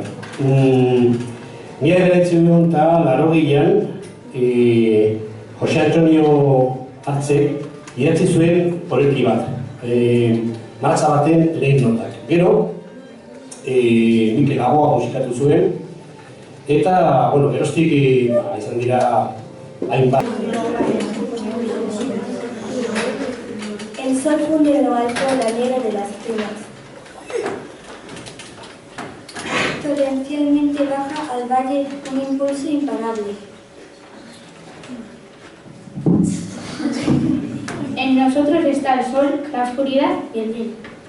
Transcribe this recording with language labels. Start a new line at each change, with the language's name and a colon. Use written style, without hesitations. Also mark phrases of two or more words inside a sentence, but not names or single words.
Basque: Mila bederatziehun eta laurogeian Jose Antonio Artzek idatzi zuen horreki bat, martxa baten lehen notak. Gero, Mikel Laboa musikatu zuen, eta, geroztik izan dira hainbat.
Spanish: El sol funde en lo alto la nieve de las cimas. Torrencialmente baja al valle un impulso imparable. En nosotros está el sol, la oscuridad y el bien.